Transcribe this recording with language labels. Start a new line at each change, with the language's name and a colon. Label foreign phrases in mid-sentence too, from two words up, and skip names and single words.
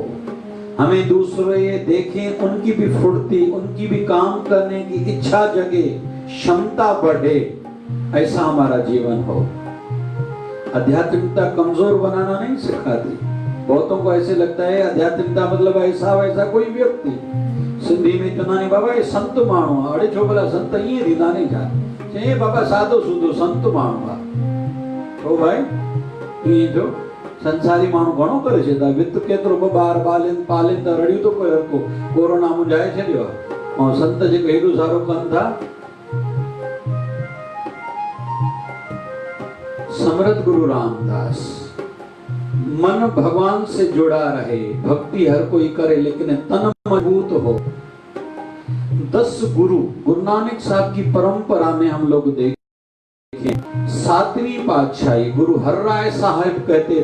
Hindi: हमें दूसरे ये देखें, उनकी भी फुर्ती, उनकी भी काम करने की इच्छा जगे, क्षमता बढ़े, ऐसा हमारा जीवन हो। आध्यात्मिकता कमजोर बनाना नहीं सिखाती। बहुतों को ऐसे लगता है आध्यात्मिकता मतलब ऐसा वैसा कोई व्यक्ति। सिंधी में इतना नहीं बाबा,
Sindhi: ये संत माण्हू अड़े छो भला संत ईअं थींदा नहीं छा, चए बाबा सादो सूदो संत माण्हू आहे। ओ भाई ईअं जो संसारी माण्हू घणो करे छॾींदा, वित केतिरो ॿ ॿार पालीनि त रड़ियूं तो कोई हर को कोरोना मुंझाए छॾियो आहे। ऐं संत जेको हेॾो सारो कनि था।
Hindi: समृद्ध गुरु रामदास, मन भगवान से जुड़ा रहे, भक्ति हर कोई करे, लेकिन तन मजबूत हो। 10 गुरु नानक साहब की परंपरा में हम लोग देखें, सातवीं पातशाही गुरु हरराय साहब कहते